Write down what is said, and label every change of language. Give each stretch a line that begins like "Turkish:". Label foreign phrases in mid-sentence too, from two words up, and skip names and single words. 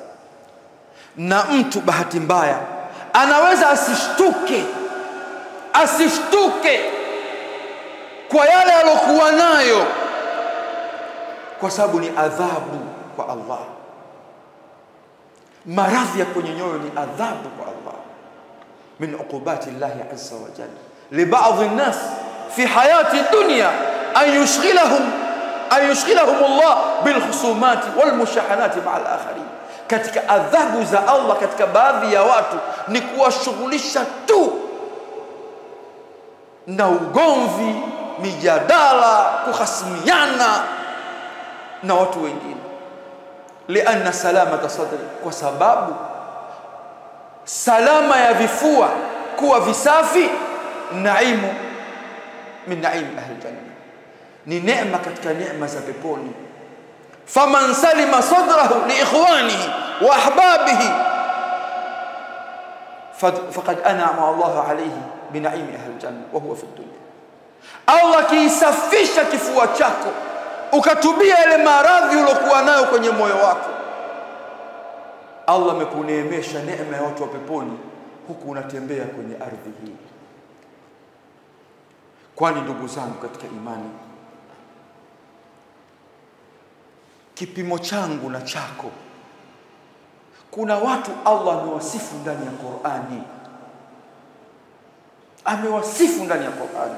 Swahili: Na mtu bahati mbaya anaweza asishtuke kwa yale aliyokuwa nayo, kwa sababu ni adhabu kwa Allah. Maradhi ya kwenye nyoyo ni adhabu kwa Allah,
Arabic: من عقوبات الله عز وجل لبعض الناس في الحياة الدنيا أن يشغلهم الله بالخصومات والمشاحنات مع الآخرين.
Swahili: Katika adhabu za Allah katika baadhi ya watu ni kuwashughulisha tu na ugomvi, mijadala, kuhasimiana na watu wengine.
Arabic: لأن سلامة الصدر,
Swahili: kwa sababu salama ya vifua kuwa visafi,
Arabic: نعيم من نعيم أهل الجنة,
Swahili: ni neema katika neema za peponi.
Arabic: فمن سلم صدره لإخوانه وأحبابه فقد أنعم الله عليه بنعيم أهل الجنة وهو في الدنيا.
Swahili: Allah kiisafisha kifua chako, ukatubia ile maradhi ulokuwa nayo kwenye moyo wako, Allah amekuneemesha neema ya watu wa peponi, huku unatembea kwenye ardhi hii. Kwani ndugu zangu katika imani, kipimo changu na chako, kuna watu Allah amewasifu ndani ya Qur'ani, amewasifu ndani ya Qur'ani.